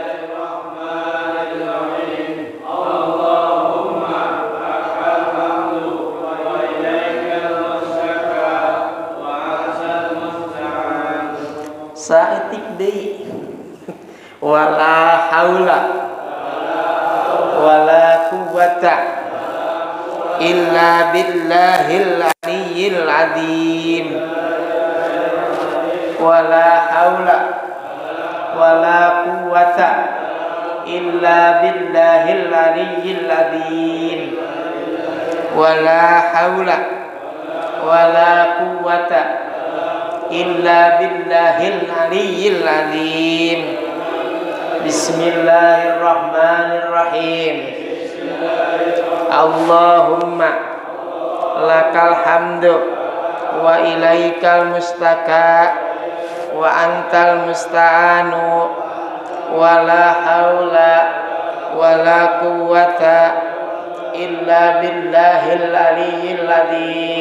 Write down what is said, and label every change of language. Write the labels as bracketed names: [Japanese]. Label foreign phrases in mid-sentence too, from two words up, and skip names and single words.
[Arabic] اللهم لك الحمد وإليك المشتكى وأنت المستعان. [Sundanese] Saetik deui. [Arabic] ولا حول ولا قوة إلا بالله العلي العظيم. ولا حول ولا قوة إلا بالله العلي العظيم. ولا حول ولا قوة إلا بالله العلي العظيم. Bismillahirrahmanirrahim. اللهم لك الحمد وإليك المشتكى وأنت المستعان ولا حول ولا قوة إلا بالله العلي العظيم.